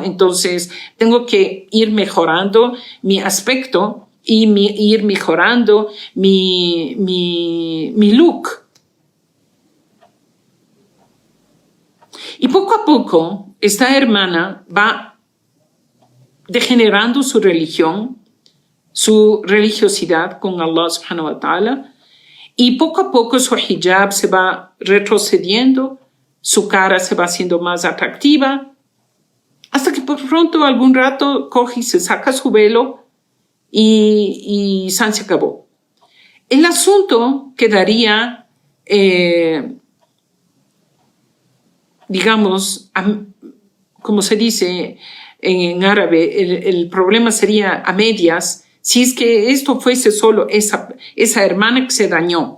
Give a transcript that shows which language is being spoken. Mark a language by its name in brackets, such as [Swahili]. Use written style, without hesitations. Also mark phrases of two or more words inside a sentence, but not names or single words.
[Spanish] Entonces tengo que ir mejorando mi aspecto y ir mejorando mi look. Y poco a poco esta hermana va degenerando su religión, su religiosidad con [Arabic] الله سبحانه وتعالى, [Spanish] y poco a poco su hijab se va retrocediendo, su cara se va haciendo más atractiva, hasta que por pronto algún rato coge y se saca su velo y se acabó. El asunto quedaría, digamos, como se dice en árabe, el problema sería a medias, si es que esto fuese solo esa hermana que se dañó.